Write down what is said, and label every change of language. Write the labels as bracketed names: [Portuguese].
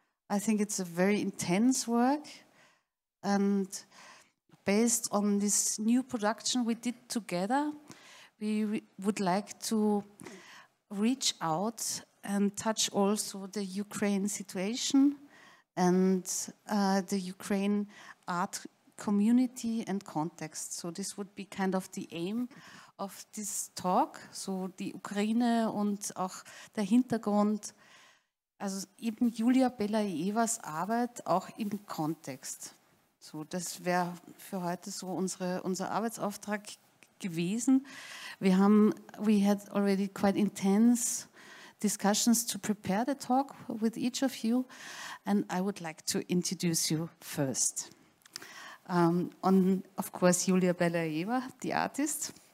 [English] I think it's a very intense work, and based on this new production we did together, we would like to reach out and touch also the Ukraine situation and the Ukraine art community and context. So this would be kind of the aim of this talk. [German] So die Ukraine und auch der Hintergrund, also eben Julia Beliaevas Arbeit auch im Kontext. So, das wäre für heute so unser Arbeitsauftrag gewesen. [English] We had already quite intense discussions to prepare the talk with each of you, and I would like to introduce you first. Of course, Julia Beliaeva, the artist.